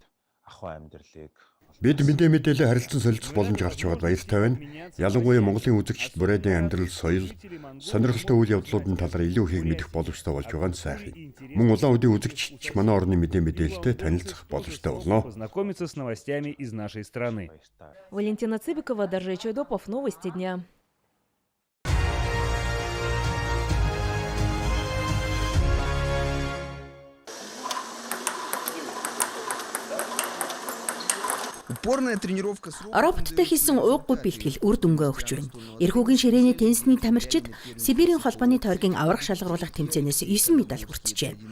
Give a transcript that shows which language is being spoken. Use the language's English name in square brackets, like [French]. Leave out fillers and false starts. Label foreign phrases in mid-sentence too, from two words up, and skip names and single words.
[Mongolian] Бид мэдээлэл харилцан солилцох боломж гарч байгаад баяртай байна. Ялангуяа Монголын үзэгчид Брэдийн амьдрал, соёл, сонирхолтой үйл явдлуудын талаар илүү ихийг мэдэх боломжтой болж байгаа нь сайхан. Мөн улаан үдийн үзэгчид манай орны мэдээлэлтэй танилцах боломжтой болно. [Russian] Познакомиться с новостями из нашей страны. Валентина Цыбикова, Даржа Чудопов, новости дня. [Mongolian] Роботтой хийсэн ууггүй бэлтгэл үр дүнгээ өгч байна. Эрхүүгийн ширээний теннисний тамирчид Сибирийн холбооны тойргийн аврах шалгаруулах тэмцээнээс 9 медаль хүртжээ.